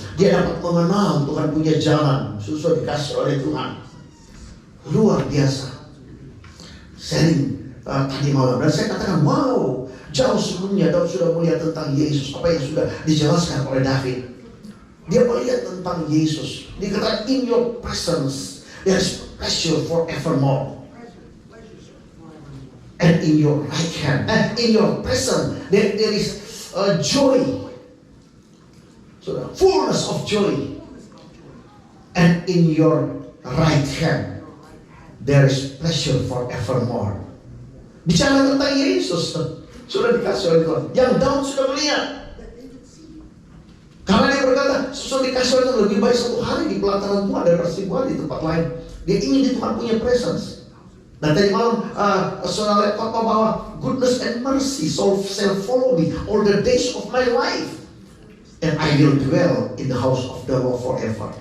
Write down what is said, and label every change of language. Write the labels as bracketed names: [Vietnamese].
[Indonesian] Dia dapat mengenal Tuhan punya jalan, sudah dikasih oleh Tuhan. Luar biasa. Sharing tadi malam, dan saya katakan wow, jauh sebelumnya Daud sudah melihat tentang Yesus, apa yang sudah dijelaskan oleh David. Dia melihat tentang Yesus. Dia kata [English] in your presence there is pleasure forevermore, and in your right hand, and in your presence there is joy, so the fullness of joy, and in your right hand there is pleasure forevermore. [Indonesian] Bicara tentang Yesus sudah dikasih oleh Tuhan, yang Daud sudah melihat. Karena dia berkata sudah dikasih oleh Tuhan, lebih baik satu hari di pelataran Tuhan daripada 1000 hari di tempat lain. Dia ingin di Tuhan punya presence. Dan tadi malam saudara lihat khotbah bahwa [English] goodness and mercy shall follow me all the days of my life, and I will dwell in the house of the Lord forever.